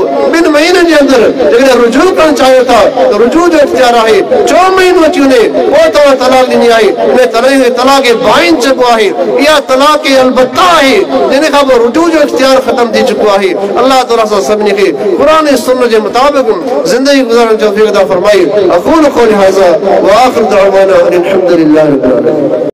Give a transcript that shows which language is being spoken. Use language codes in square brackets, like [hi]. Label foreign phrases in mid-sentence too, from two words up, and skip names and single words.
[sd] 2 महीननि जे अंदरि जेकॾहिं रुजू करणु चाहियो था त रुजू जो इख्तियार आहे। 4 महीनो अची वञे पोइ तव्हां तलाक ॾिनी आहे उन तलाक बाइन चइबो आहे। या तलाक अलबत्ता है जिन खां पोइ रुजू जो इख्तियार ख़त्म थी चुको है। अल्लाह ताला सां सभिनी खे क़ुरान सुन्नत जे मुताबिक़ ज़िंदगी गुज़ारण जो तौफ़ीक़ अता फ़रमाए। [ar] أقول قولي هذا وآخر دعوانا أن الحمد لله رب العالمين.